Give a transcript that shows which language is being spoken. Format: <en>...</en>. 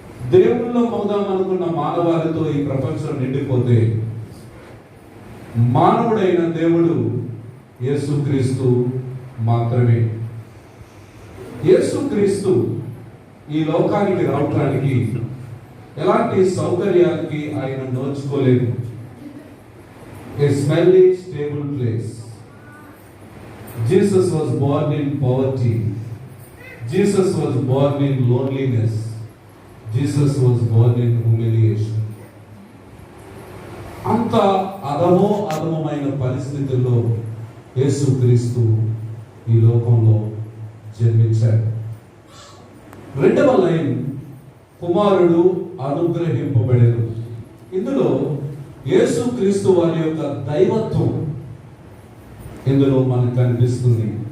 <te>దేవుళ్ళో మౌదాం అనుకున్న మానవాళితో ఈ ప్రపంచం నిండిపోతే మానవుడైన దేవుడు యేసుక్రీస్తు మాత్రమే. యేసుక్రీస్తు ఈ లోకానికి రావటానికి ఎలాంటి సౌకర్యాలకి ఆయన నోచుకోలేదు.</te> <en>A smelly, stable place. Jesus was born in poverty. Jesus was born in loneliness. Jesus was born in humiliation.</en> <te>అంత అధమమైన పరిస్థితుల్లో యేసుక్రీస్తు ఈ లోకంలో జన్మించాడు. 2వ లైన్ కుమారుడు అనుగ్రహింపబడెను. ఇందులో యేసుక్రీస్తు వారి యొక్క దైవత్వం ఇందులో మనకు కనిపిస్తుంది.</te>